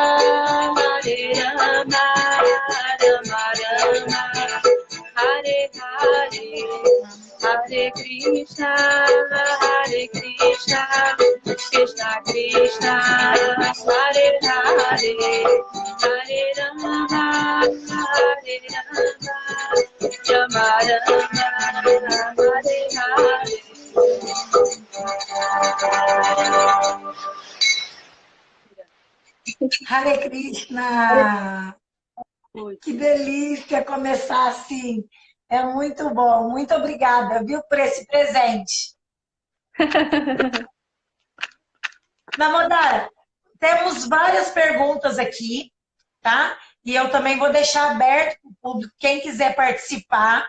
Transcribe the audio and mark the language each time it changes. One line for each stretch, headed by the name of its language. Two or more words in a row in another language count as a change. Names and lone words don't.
Sanskrit: Rama Rama, Hare Hare, Hare Krishna, Krishna Krishna, Hare Hare, Hare Rama, Rama Rama, Hare Hare. Hare Krishna!
Portuguese: Que delícia começar assim. É muito bom. Muito obrigada, viu, por esse presente. Damodara, temos várias perguntas aqui, tá? E eu também vou deixar aberto para o público, quem quiser participar.